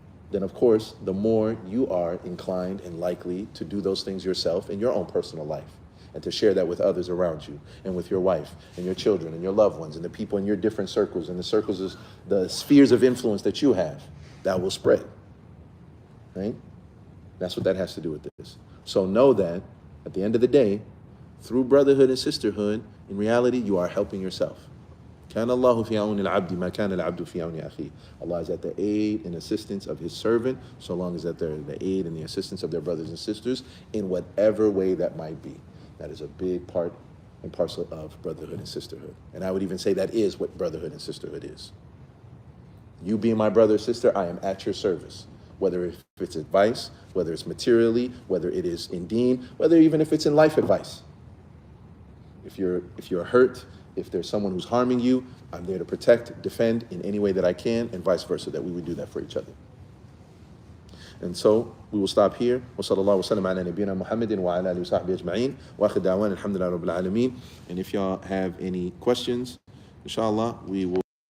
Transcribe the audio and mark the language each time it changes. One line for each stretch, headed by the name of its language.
English: then of course, the more you are inclined and likely to do those things yourself in your own personal life, and to share that with others around you, and with your wife, and your children, and your loved ones, and the people in your different circles, and the circles, the spheres of influence that you have, that will spread, right? That's what that has to do with this. So know that, at the end of the day, through brotherhood and sisterhood, in reality, you are helping yourself.
Arabic: كان الله في عون العبد ما كان العبد في عون أخيه.
English: Allah is at the aid and assistance of His servant, so long as that they're the aid and the assistance of their brothers and sisters, in whatever way that might be. That is a big part and parcel of brotherhood and sisterhood. And I would even say that is what brotherhood and sisterhood is. You being my brother or sister, I am at your service. Whether if it's advice, whether it's materially, whether it is in deen, whether even if it's in life advice. If you're hurt, if there's someone who's harming you, I'm there to protect, defend in any way that I can, and vice versa, that we would do that for each other. And so we will stop here.
Arabic: وصلى الله وسلم على نبينا محمد وعلى آله وصحبه أجمعين وآخر دعوانا الحمد لله رب العالمين.
English: And if y'all have any questions, inshallah, we will